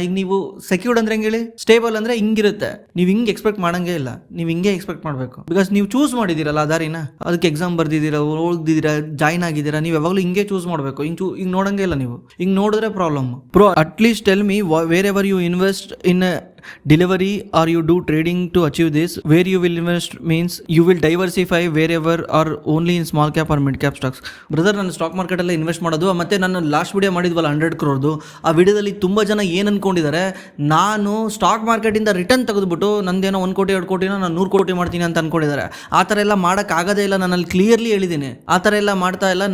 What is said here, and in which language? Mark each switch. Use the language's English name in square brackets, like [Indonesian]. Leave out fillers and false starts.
[Kannada] ಈಗ ನೀವು ಸೆಕ್ಯೂರ್ಡ್ ಅಂದ್ರೆ ಹೆಂಗೆ ಹೇಳಿ? ಸ್ಟೇಬಲ್ ಅಂದ್ರೆ ಹಿಂಗಿರುತ್ತೆ. ನೀವು ಹಿಂಗೆ ಎಕ್ಸ್ಪೆಕ್ಟ್ ಮಾಡಂಗೆ ಇಲ್ಲ, ನೀವು ಹಿಂಗೆ ಎಕ್ಸ್ಪೆಕ್ಟ್ ಮಾಡಬೇಕು. ಬಿಕಾಸ್ ನೀವು ಚೂಸ್ ಮಾಡಿದ್ದೀರಲ್ಲ ಆ ದಾರಿನ, ಅದಕ್ಕೆ ಎಕ್ಸಾಮ್ ಬರ್ದಿದ್ದೀರಾ, ಓದಿದ್ದೀರಾ, ಜಾಯ್ನ್ ಆಗಿದ್ದೀರಾ, ನೀವು ಯಾವಾಗಲೂ ಹಿಂಗೆ ಚೂಸ್ ಮಾಡಬೇಕು. ಹಿಂಗೆ ನೋಡಂಗೆ ಇಲ್ಲ. ನೀವು ಹಿಂಗೆ ನೋಡಿದ್ರೆ problem. [English] Bro at least tell me wherever you invest in delivery or you do trading to achieve this. Where you will invest means you will diversify wherever or only in small cap or mid cap stocks. [Kannada] Brother, ನಾನು stock market ಅಲ್ಲೇ invest ಮಾಡೋದು. ಮತ್ತೆ ನಾನು last video ಮಾಡಿದ್ವಲ್ಲ 100 crore, ಆ ವಿಡಿಯೋದಲ್ಲಿ ತುಂಬ ಜನ ಏನು ಅನ್ಕೊಂಡಿದ್ದಾರೆ, ನಾನು ಸ್ಟಾಕ್ ಮಾರ್ಕೆಟಿಂದ ರಿಟರ್ನ್ ತೆಗೆದುಬಿಟ್ಟು ನಂದೇನೋ 1 ಕೋಟಿ 2 ಕೋಟಿನ ನಾನು 100 ಕೋಟಿ ಮಾಡ್ತೀನಿ ಅಂತ ಅನ್ಕೊಂಡಿದ್ದಾರೆ. ಆ ಥರ ಎಲ್ಲ ಮಾಡೋಕ್ಕಾಗೋದೇ ಇಲ್ಲ. ನಾನು ಅಲ್ಲಿ ಕ್ಲಿಯರ್ಲಿ ಹೇಳಿದ್ದೀನಿ, ಆ ಥರ ಎಲ್ಲ ಮಾಡ್ತಾ ಇಲ್ಲ.